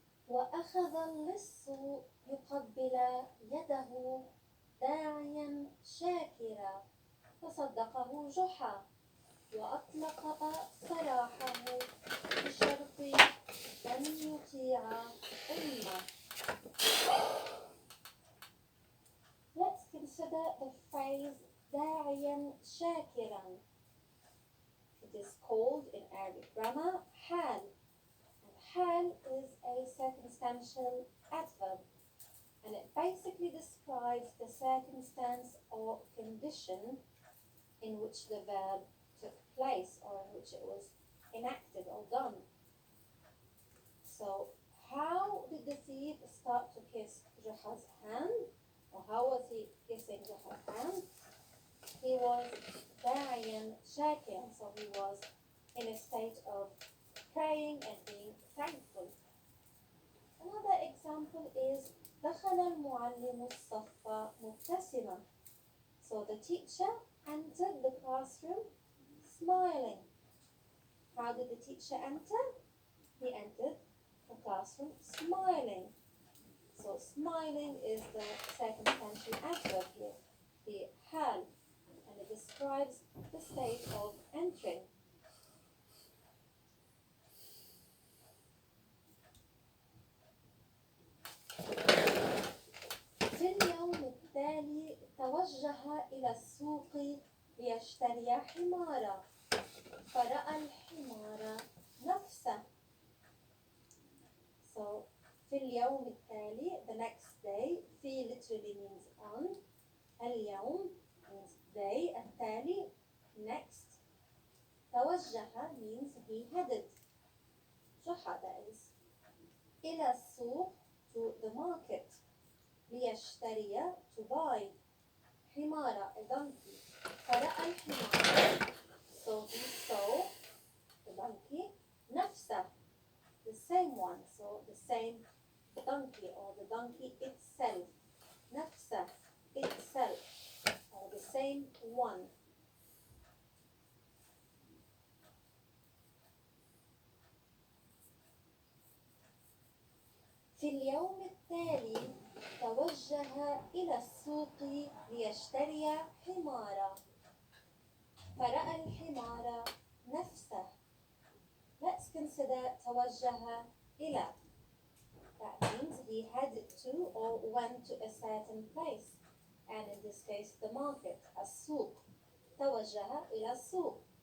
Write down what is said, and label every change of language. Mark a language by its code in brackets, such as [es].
[ar] وأخذ اللص يقبل يده داعيا شاكرا فصدقه جحا وأطلق سراحه بشرط أن يطيع أمه. [en] Let's consider the phrase [ar] داعيا شاكرا. [en] It is called in Arabic grammar حال. حال is a circumstantial adverb, and it basically describes the circumstance or condition in which the verb took place or in which it was enacted or done. So how did the thief start to kiss Juha's hand? Or how was he kissing Juha's hand? He was [ar] داعيا شاكرا, [en] so he was in a state of praying and being thankful. Another example is [ar] دخل المعلم الصف مبتسما. [en] So the teacher entered the classroom smiling. How did the teacher enter? He entered the classroom smiling. So smiling is the circumstantial adverb here, the hal, and it describes the state of entering. [ar] في اليوم التالي توجه إلى السوق ليشتري حمارا فرأى الحمار نفسه. [en] So [ar] في اليوم التالي, [en] the next day. في literally means on. اليوم means day. التالي next. توجه means he headed. جحا, that is. [ar] إلى السوق, [en] to the market. ليشتري, to buy. حمارة, a donkey. [ar] فرأى الحمار, [en] so he saw the donkey. نفسه, the same one, so the same donkey or the donkey itself. نفسه itself or the same one. [ar] في اليوم التالي توجه إلى السوق ليشتري حمارا. فرأى الحمار نفسه. [en] Let's consider [ar] توجه إلى. [en] That means he headed to or went to a certain place. And in this case, the market, السوق. [ar] توجه إلى السوق.